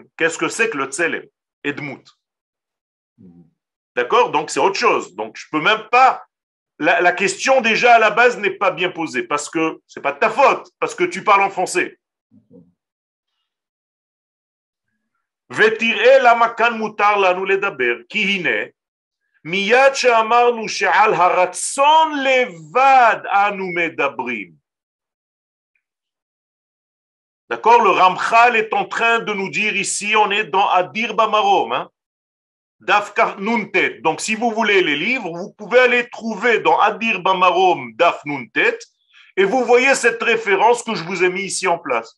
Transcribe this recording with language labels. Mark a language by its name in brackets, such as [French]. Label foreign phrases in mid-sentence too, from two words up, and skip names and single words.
[French] Qu'est-ce que c'est que le Tselem? Edmut. D'accord? Donc, c'est autre chose. Donc, je peux même pas. La question, déjà, à la base, n'est pas bien posée parce que c'est pas de ta faute, parce que tu parles en français. [Hebrew] ותראה למה כאן מותר לנו לדבר, כי הנה, מיד שאמרנו שעל הרצון לבד אנו מדברים. [French] D'accord, le Ramchal est en train de nous dire ici, on est dans Adir Bamarom, hein? [Hebrew] דף נ"ט. [French] Donc, si vous voulez les livres, vous pouvez aller trouver dans Adir Bamarom [Hebrew] דף נ"ט [French] et vous voyez cette référence que je vous ai mis ici en place.